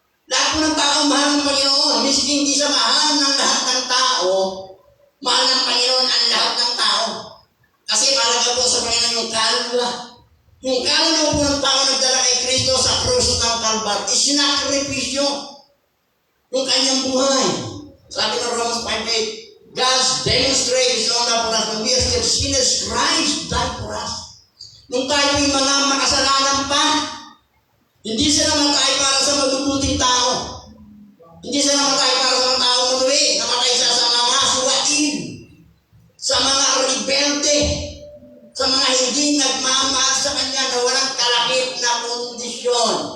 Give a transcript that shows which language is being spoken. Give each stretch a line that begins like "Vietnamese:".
Filipino: Lahat po ng tao mahal ng Panginoon. Miski hindi siya mahal ng lahat ng tao, mahal ng Panginoon ang lahat ng tao. Kasi mahalaga po sa Panginoon yung kaluluwa. Yung kaluluwa po ng tao nagdala kay Kristo sa krus ng Kalbar, isinakripisyo yung kanyang buhay. Sabi ng
English: Romans 5:8, God demonstrates His own love for us when we are still sinners. Christ died for us.
Filipino: Nung tayo yung mga makasalanan pa, hindi siya namatay para sa mabubuting tao. Hindi siya namatay para sa mga tao madali. Namatay siya sa mga suwain, sa mga rebelde, sa mga hindi nagmamahal sa Kanya na walang kalakip na kondisyon.